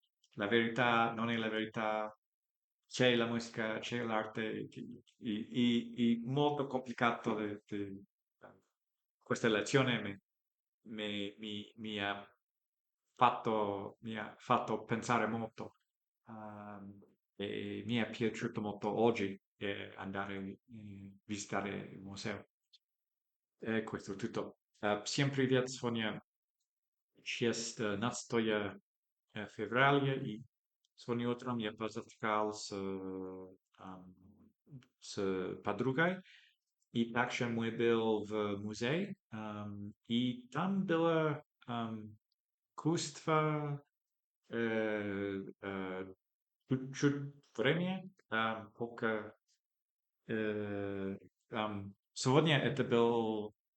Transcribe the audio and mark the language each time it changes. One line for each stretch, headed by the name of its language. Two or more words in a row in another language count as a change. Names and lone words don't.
Italian: La verità non è la verità, c'è la musica, c'è l'arte, molto complicato questa lezione mi ha fatto pensare molto. E mi è piaciuto molto oggi andare a visitare il museo. E questo è tutto.
Russian: Всем привет, Соня. Сейчас febbraio и сегодня утром я позавтракал с подругой, и также мы был в музее, и там было искусство чуть-чуть времени, пока сегодня это был